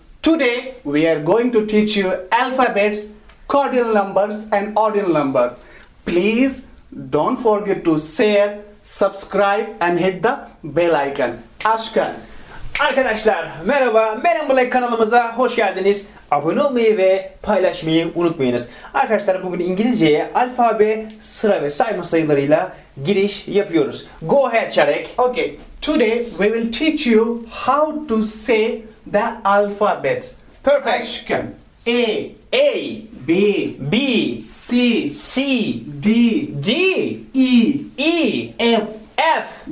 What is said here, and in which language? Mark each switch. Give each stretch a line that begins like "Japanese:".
English: Today we are going to teach you alphabets, cardinal numbers and ordinal number. Please don't forget to share, subscribe and hit the bell icon. Ashkan.
Turkish: Arkadaşlar merhaba, Man in Black kanalımıza hoş geldiniz. Abone olmayı ve paylaşmayı unutmayınız. Arkadaşlar bugün İngilizceye alfabe, sıra ve sayma sayılarıyla giriş yapıyoruz.
English: Go ahead Şarek. Okay, today we will teach you how to say the alphabet. Perfect. Ashkan. A, B, B, C, C, D, D, E, F, F,